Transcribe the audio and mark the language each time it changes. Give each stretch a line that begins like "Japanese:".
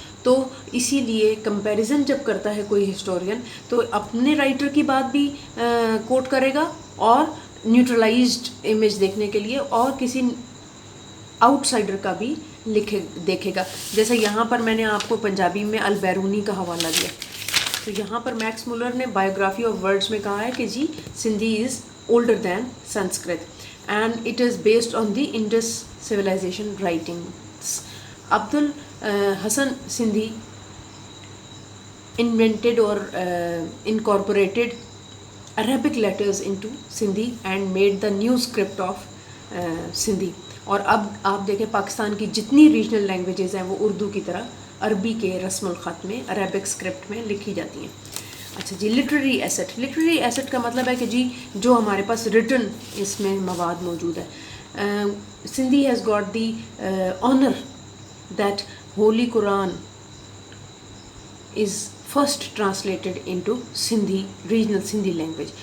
Urdu: تو اسی لیے کمپیریزن جب کرتا ہے کوئی ہسٹورین تو اپنے رائٹر کی بات بھی کوٹ کرے گا اور نیوٹرلائزڈ امیج دیکھنے کے لیے, اور کسی آؤٹ سائڈر کا بھی دیکھے گا. جیسے یہاں پر میں نے آپ کو پنجابی میں البیرونی کا حوالہ دیا, تو یہاں پر میکس مولر نے بایوگرافی آف ورڈس میں کہا ہے کہ جی
English: Sindhi is older than Sanskrit and it is based on the Indus civilization writings. Abdul Hasan Sindhi invented or incorporated Arabic letters into Sindhi and made the new script of Sindhi.
Urdu: اور اب آپ دیکھیں پاکستان کی جتنی ریجنل لینگویجز ہیں وہ اردو کی طرح عربی کے رسم الخط میں عربک اسکرپٹ میں لکھی جاتی ہیں. اچھا جی, لٹریری ایسٹ. لٹریری ایسٹ کا مطلب ہے کہ جی جو ہمارے پاس ریٹن اس میں مواد موجود ہے.
English: Sindhi has got the honour that holy Quran is first translated into Sindhi, regional Sindhi language.